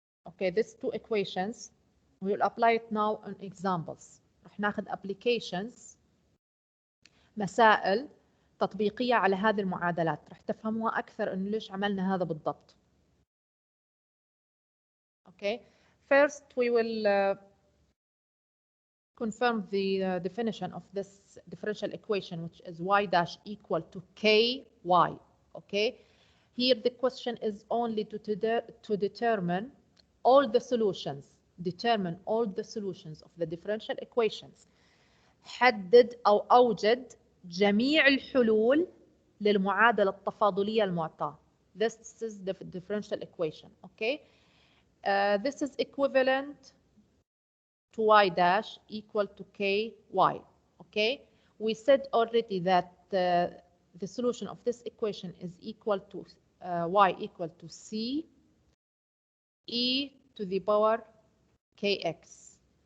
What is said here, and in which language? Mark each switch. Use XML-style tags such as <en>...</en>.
<en>Okay, these two equations we will apply it now on examples.</en> <ar>رح ناخذ applications، مسائل تطبيقية على هذه المعادلات، رح تفهموها أكثر إنه ليش عملنا هذا بالضبط.</ar> <en>Okay, first we will confirm the definition of this differential equation, which is y dash equal to ky. Okay, here the question is only to determine all the solutions. Determine all the solutions of the differential equations.</en> <ar>حدد أو أوجد جميع الحلول للمعادلة التفاضلية المعطاة.</ar> <en>This is the differential equation. Okay, this is equivalent to y dash equal to ky. Okay, we said already that the solution of this equation is equal to y equal to c e to the power kx.</en>